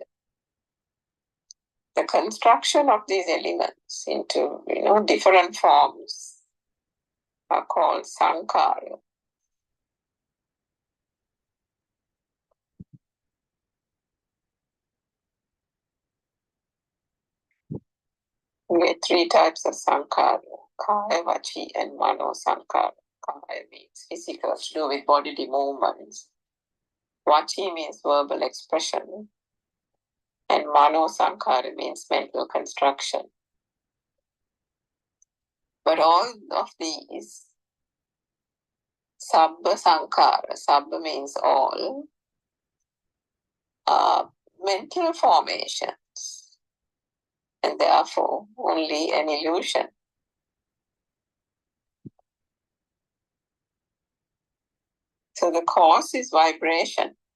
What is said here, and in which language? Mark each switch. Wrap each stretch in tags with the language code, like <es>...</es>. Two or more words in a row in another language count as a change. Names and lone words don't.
<en>The construction of these elements into different forms are called sankhara. We get 3 types of sankhara:</en> <pi>kaya, vachi,</pi> <en>and</en> <pi>mano sankhara.</pi> <en>Kaya means physical, to do with bodily movements. Vachi means verbal expression. And</en> <pi>mano sankhara</pi> <en>means mental construction. But all of these,</en> <pi>sabba sankhara,</pi> <en>sabba means all, are mental formations, and therefore only an illusion. So the cause is vibration.</en>